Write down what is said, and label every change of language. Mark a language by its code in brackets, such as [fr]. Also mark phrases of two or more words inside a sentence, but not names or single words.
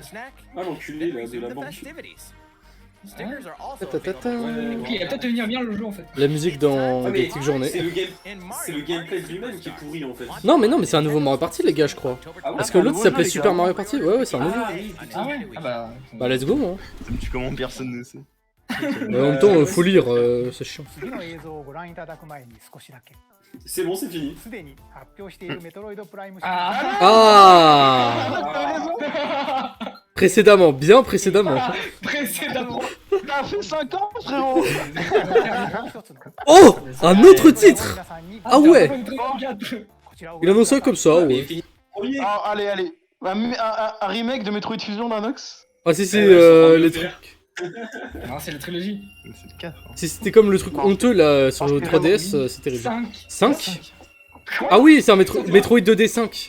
[fr] Ah, l'enculé, là, de la banque. Ta-ta-ta. Ok, il va peut-être devenir bien le jeu en fait. La musique dans Ah, mais Gothic Journée. c'est le gameplay de lui-même qui est pourri, en fait. Non, mais c'est un nouveau Mario Party, les gars, je crois. Ah ouais. Parce que l'autre nouveau s'appelait jeu, les Super gars. Mario Party. Ouais, c'est un nouveau. Ah oui, putain. Ah ouais. Ah bah. Bah, [en] let's go, [fr] hein. Ça me tue comment personne ne sait. Mais en même temps, faut lire, c'est chiant. [ja] 次の映像をご覧いただく前に少しだけ [fr] C'est bon, c'est fini. [ja] すでに発表しているメトロイドプライムシリー [fr] Ah Ah Précédemment, bien précédemment. Précédemment. T'as fait 5 ans, frérot. [ja] ズもう一つの [fr] Oh Un autre titre [ja] 皆さんに [fr] Ah ouais [ja] こちらを [fr] Il annonce ça comme ça, Mais il ouais. finit premier. Ah, allez. Un remake de Metroid Fusion d'Anox. Ah si, c'est Ouais, ils sont en train de les le faire. trucs... Non, c'est la trilogie. C'est le 4. Hein. Si c'était comme le truc honteux, là, sur le Ah, 3DS, c'est terrible. 5. 5 Ah oui, c'est un Metroid 2D 5.